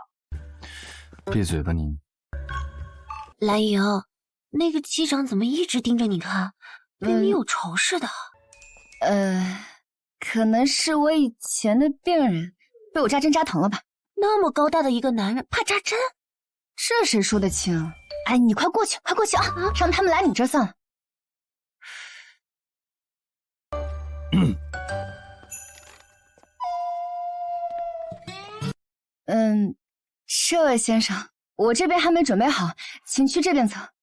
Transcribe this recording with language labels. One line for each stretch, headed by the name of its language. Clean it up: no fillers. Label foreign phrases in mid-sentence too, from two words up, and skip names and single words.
Chinese: 閉嘴吧你。藍瑩，那個機長怎麼一直盯着你看，跟你有仇似的？可能是我以前的病人被我扎針扎疼了吧。那麼高大的一個男人怕扎針，這誰說得清？哎，你快過去，快過去啊！讓他們來你這算了。這位先生，我這邊還沒準備好，請去這邊側。